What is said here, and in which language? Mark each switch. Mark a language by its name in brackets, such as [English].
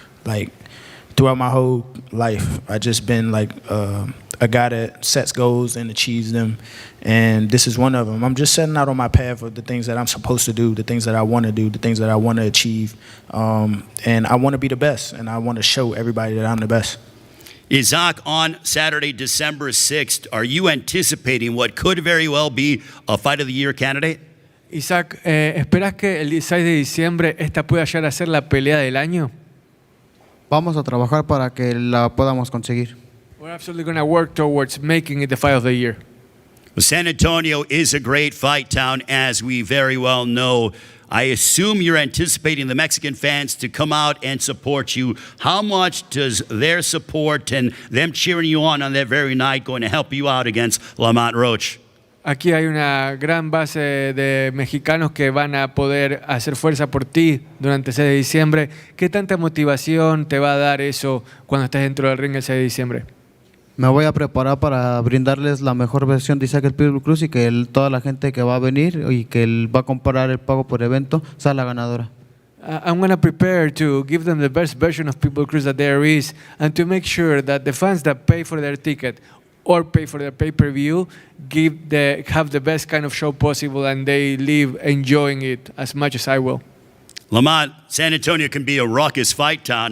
[English] Like, throughout my whole life, I just been like a guy that sets goals and achieves them, and this is one of them. I'm just setting out on my path of the things that I'm supposed to do, the things that I want to do, the things that I want to achieve, and I want to be the best, and I want to show everybody that I'm the best. Isaac, on Saturday, December 6th, are you anticipating what could very well be a Fight of the Year candidate? [Spanish] Isaac, ¿esperás que el 16 de diciembre esta pueda llegar a ser la pelea del año? Vamos a trabajar para que la podamos conseguir. [English] We're absolutely going to work towards making it the fight of the year. Well, San Antonio is a great fight town, as we very well know. I assume you're anticipating the Mexican fans to come out and support you. How much does their support and them cheering you on that very night going to help you out against Lamont Roach? [Spanish] Aquí hay una gran base de mexicanos que van a poder hacer fuerza por ti durante el 6 de diciembre. ¿Qué tanta motivación te va a dar eso cuando estés dentro del ring el 6 de diciembre? Me voy a preparar para brindarles la mejor versión de Isaac el Pitbull Cruz y que toda la gente que va a venir y que va a comprar el pago por evento sea la ganadora. [English] I'm going to prepare to give them the best version of Pitbull Cruz that there is, and to make sure that the fans that pay for their ticket or pay for their pay-per-view have the best kind of show possible, and they leave enjoying it as much as I will. Lamont, San Antonio can be a raucous fight town.